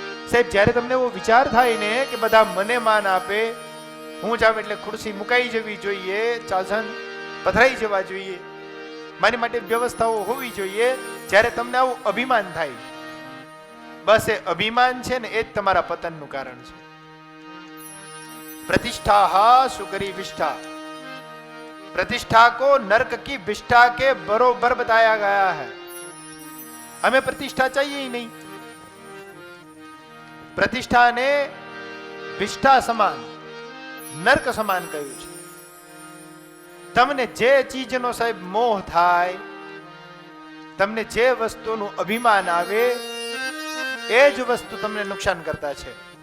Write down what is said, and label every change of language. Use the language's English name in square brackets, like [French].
[Gujarati] સાહેબ, જ્યારે તમને એવો વિચાર થાય ને કે બધા મને માન આપે, હું જાવ એટલે ખુરશી મુકાઈ જવી જોઈએ, ચાસન પથરાઈ જવા જોઈએ, મારી માટે વ્યવસ્થાઓ હોવી જોઈએ, જ્યારે તમને આવું અભિમાન થાય, બસ એ અભિમાન છે ને એ જ તમારા પતનનું કારણ છે. [Hindi] प्रतिष्ठा सुकरी विष्ठा, प्रतिष्ठा को नरक की विष्ठा के बरोबर बताया गया है. हमें प्रतिष्ठा चाहिए ही नहीं. [Gujarati] प्रतिष्ठा ने विष्ठा સમાન, નર્ક સમાન કહ્યું છે. તમને જે ચીજનો સાહેબ મોહ થાય, તમને જે વસ્તુનું અભિમાન આવે, એ જ વસ્તુ તમને નુકસાન કરતા છે.